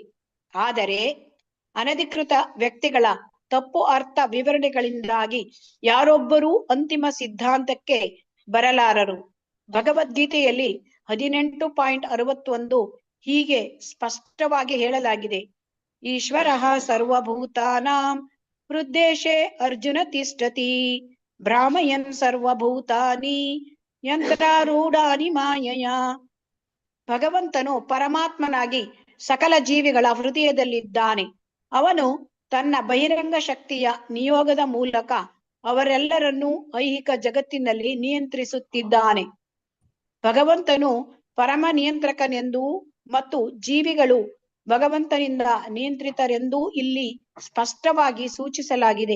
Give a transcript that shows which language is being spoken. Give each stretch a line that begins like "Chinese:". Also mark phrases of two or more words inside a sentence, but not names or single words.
Kannada: ಆದರೆ ಅನಧಿಕೃತ ವ್ಯಕ್ತಿಗಳ ತಪ್ಪು ಅರ್ಥ ವಿವರಣೆಗಳಿಂದಾಗಿ ಯಾರೊಬ್ಬರೂ ಅಂತಿಮ ಸಿದ್ಧಾಂತಕ್ಕೆ ಬರಲಾರರು. ಭಗವದ್ಗೀತೆಯಲ್ಲಿ 18.61 ಹೀಗೆ ಸ್ಪಷ್ಟವಾಗಿ ಹೇಳಲಾಗಿದೆ:
Sanskrit: ಈಶ್ವರಃ ಸರ್ವಭೂತಾನಾಂ ಹೃದ್ದೇಶೇ ಅರ್ಜುನ ತಿಷ್ಠತಿ ಭ್ರಾಮಯನ್ ಸರ್ವಭೂತಾನಿ ಯಂತ್ರಾರೂಢಾನಿ ಮಾಯಯ.
Kannada: ಭಗವಂತನು ಪರಮಾತ್ಮನಾಗಿ ಸಕಲ ಜೀವಿಗಳ ಹೃದಯದಲ್ಲಿದ್ದಾನೆ. ಅವನು ತನ್ನ ಬಹಿರಂಗ ಶಕ್ತಿಯ ನಿಯೋಗದ ಮೂಲಕ ಅವರೆಲ್ಲರನ್ನೂ ಐಹಿಕ ಜಗತ್ತಿನಲ್ಲಿ ನಿಯಂತ್ರಿಸುತ್ತಿದ್ದಾನೆ. ಭಗವಂತನು ಪರಮ ನಿಯಂತ್ರಕನೆಂದೂ ಮತ್ತು ಜೀವಿಗಳು ಭಗವಂತನಿಂದ ನಿಯಂತ್ರಿತರೆಂದೂ ಇಲ್ಲಿ ಸ್ಪಷ್ಟವಾಗಿ ಸೂಚಿಸಲಾಗಿದೆ.